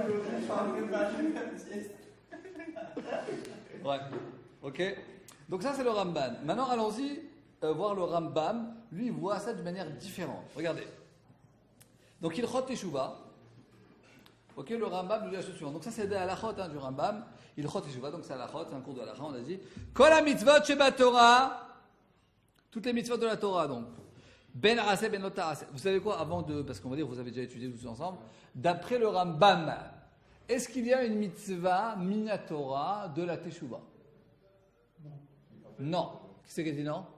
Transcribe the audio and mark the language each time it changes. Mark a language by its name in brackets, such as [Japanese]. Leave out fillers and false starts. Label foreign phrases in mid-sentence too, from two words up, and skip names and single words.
[French] Ouais, ok. Donc ça, c'est le Ramban. Maintenant, allons-y voir le Rambam. Lui, il voit ça d'une manière différente. Regardez. Donc, il chot teshuva. Ok, le Rambam lui dit la chose suivante. Donc ça, c'est des halachot du Rambam. Il chot teshuva, donc c'est halachot, c'est un cours de halachot, on a dit. [Hebrew] כל מצות שבתורה. [French] Toutes les mitzvot de la Torah, donc. [Hebrew] בין עשה בין לא תעשה. [French] Vous savez quoi, avant de... Parce qu'on va dire, vous avez déjà étudié tous ensemble. D'après le Rambam, est-ce qu'il y a une [Hebrew] מצוה מן התורה [French] de la teshuva? Non. Qui c'est qui a dit non?